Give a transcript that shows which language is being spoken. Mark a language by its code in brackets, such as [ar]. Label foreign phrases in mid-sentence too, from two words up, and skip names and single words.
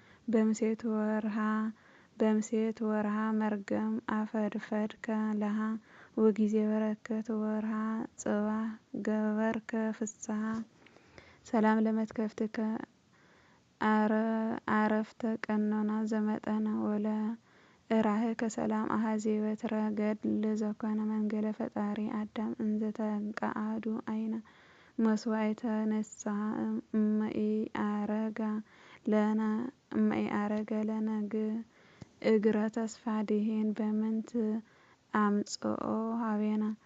[gez] በምሴት ወርሃ መርገም አፈድፈድከ ለሃ ወጊዜ በረከት ወርሃ ጽባህ ገበርከ ፍስሐ ሰላም ለመትከፍትከ አረፍተ ቀኖና ዘመጠነ ወለ እራህከ ሰላም አሐዜ በትረ ገድል ዘኮነ መንገለ ፈጣሪ አዳም እንዘ ተንቀአዱ አይነ መስዋዕተ ንስሐ እመኢአረገ ለነ እግረ ተስፋ ድኂን በምንት አምጽኦ ሀቤነ